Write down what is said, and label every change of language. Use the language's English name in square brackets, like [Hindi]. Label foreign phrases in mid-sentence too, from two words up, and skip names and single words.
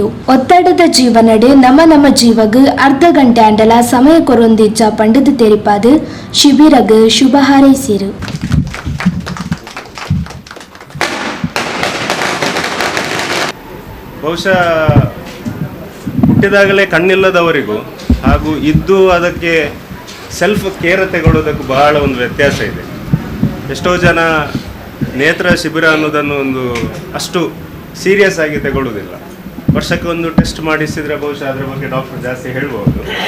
[Tulu] ಒತ್ತಡದ ಜೀವನಡೆ ನಮ್ಮ ಜೀವಗ್ ಅರ್ಧ ಗಂಟೆ ಅಂಡಲ ಸಮಯ ಕೊರೊಂದಿಜ್ಜ ಪಂಡದು ತೆರಿಪಾದು ಶಿಬಿರಗ್ ಶುಭ ಹಾರೈಸಿರು. [Kannada] ಬಹುಶಃ ಹುಟ್ಟಿದಾಗಲೇ ಕಣ್ಣಿಲ್ಲದವರಿಗೂ ಹಾಗೂ ಇದ್ದು ಅದಕ್ಕೆ [English] self care [Kannada] ತಗೊಳ್ಳೋದಕ್ಕೂ ಬಹಳ ಒಂದು ವ್ಯತ್ಯಾಸ ಇದೆ. ಎಷ್ಟೋ ಜನ ನೇತ್ರ ಶಿಬಿರ ಅನ್ನೋದನ್ನು ಒಂದು ಅಷ್ಟು ಸೀರಿಯಸ್ ಆಗಿ ತಗೊಳ್ಳೋದಿಲ್ಲ. ವರ್ಷಕ್ಕೆ ಒಂದು ಟೆಸ್ಟ್ ಮಾಡಿಸಿದರೆ ಬಹುಶಃ ಅದರ ಬಗ್ಗೆ ಡಾಕ್ಟರ್ ಜಾಸ್ತಿ ಹೇಳ್ಬೋದು.